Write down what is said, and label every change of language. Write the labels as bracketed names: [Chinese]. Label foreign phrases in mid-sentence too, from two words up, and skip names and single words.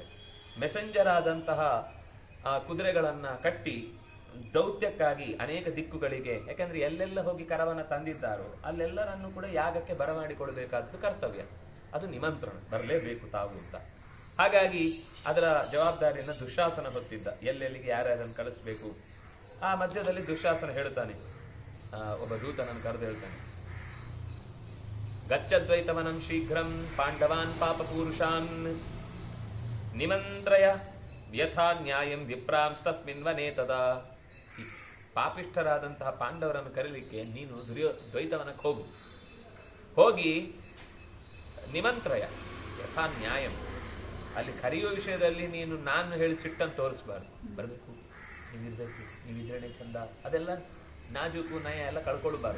[Kannada] ಮೆಸೆಂಜರ್ ಆದಂತಹ ಕುದುರೆಗಳನ್ನು ಕಟ್ಟಿ ದೌತ್ಯಕ್ಕಾಗಿ ಅನೇಕ ದಿಕ್ಕುಗಳಿಗೆ, ಯಾಕಂದ್ರೆ ಎಲ್ಲೆಲ್ಲ ಹೋಗಿ ಕರವನ್ನು ತಂದಿದ್ದಾರೋ ಅಲ್ಲೆಲ್ಲರನ್ನು ಕೂಡ ಯಾಗಕ್ಕೆ ಬರಮಾಡಿಕೊಳ್ಬೇಕಾದ್ದು ಕರ್ತವ್ಯ. ಅದು ನಿಮಂತ್ರಣ, ಬರಲೇಬೇಕು ತಾವು ಅಂತ. ಹಾಗಾಗಿ ಅದರ ಜವಾಬ್ದಾರಿಯನ್ನು ದುಶ್ಯಾಸನ ಹೊತ್ತಿದ್ದ, ಎಲ್ಲೆಲ್ಲಿಗೆ ಯಾರ್ಯಾರನ್ನು ಕಳಿಸ್ಬೇಕು. ಆ ಮಧ್ಯದಲ್ಲಿ ದುಶ್ಯಾಸನ ಹೇಳ್ತಾನೆ, ಒಬ್ಬ ದೂತನನ್ನು ಕರೆದು ಹೇಳ್ತಾನೆ, [Sanskrit] ಗಚ್ಚದ್ವೈತವನಂ ಶೀಘ್ರಂ ಪಾಂಡವಾನ್ ಪಾಪಪೂರುಷಾನ್ ನಿಮಂತ್ರಯ ಯಥಾ ನ್ಯಾಯಂ ವಿಪ್ರಾಂಸ್ತಸ್ಮಿನ್ ವನೇ ತದಾ. [Kannada] ಪಾಪಿಷ್ಠರಾದಂತಹ ಪಾಂಡವರನ್ನು ಕರೀಲಿಕ್ಕೆ ನೀನು ದ್ವೈತವನಕ್ಕೆ ಹೋಗಿ [Sanskrit] ನಿಮಂತ್ರಯ ಯಥಾ ನ್ಯಾಯಂ. [Kannada] ಅಲ್ಲಿ ಕರೆಯುವ ವಿಷಯದಲ್ಲಿ ನೀನು ನಾನು ಹೇಳಿ ಸಿಟ್ಟನ್ನು ತೋರಿಸ್ಬಾರ್ದು. ಬರಬೇಕು, ನೀವಿರ್ಬೇಕು, ನೀವಿದ್ರೇನೆ ಚಂದ, ಅದೆಲ್ಲ ನಾಜೂಕು ನಯ ಎಲ್ಲ ಕಳ್ಕೊಳ್ಬಾರ್ದು.